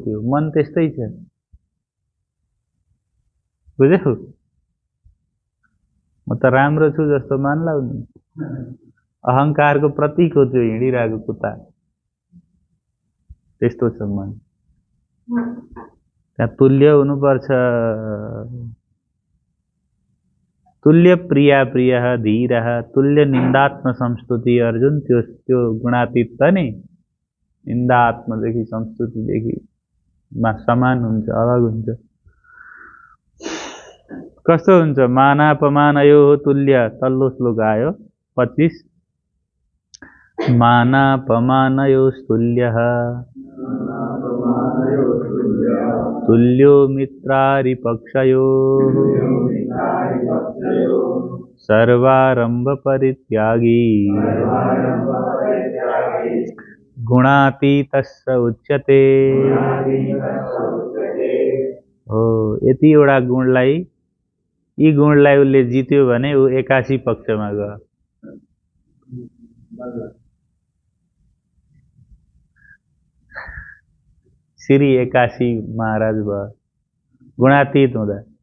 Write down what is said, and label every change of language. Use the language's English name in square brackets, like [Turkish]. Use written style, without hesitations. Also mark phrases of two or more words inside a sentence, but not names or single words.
[Nepali] त्यो मन त्यस्तै छ, बुझ्यौ? म त राम्रो छु जस्तो मान्लाउ नि, अहङ्कारको प्रतीक हो त्यो हिँडिरहेको कुत्ता। त्यस्तो छ मन। त्यहाँ तुल्य हुनुपर्छ। [Sanskrit] तुल्य प्रिया प्रिय धीर तुल्य निन्दात्म संस्तुति। [Nepali] अर्जुन त्यो गुणातीत त नि, निन्दात्मदेखि संस्तुतिदेखि समान हुन्छ, अलग हुन्छ। कस्तो हुन्छ? [Sanskrit] मानापमानयो तुल्य। [Nepali] तल्लो श्लोक आयो 25। [Sanskrit] मानापमानयोस्तुल्यः तुल्यो मित्रारिपक्षयोः सर्वारंभ परित्यागी गुणातीतस्य उच्यते। [Nepali] हो, यतिवटा गुणलाई, यी गुणलाई उसले जित्यो भने ऊ 81 पक्षमा गयो। श्री 81 महाराज भयो गुणातीत हुँदा।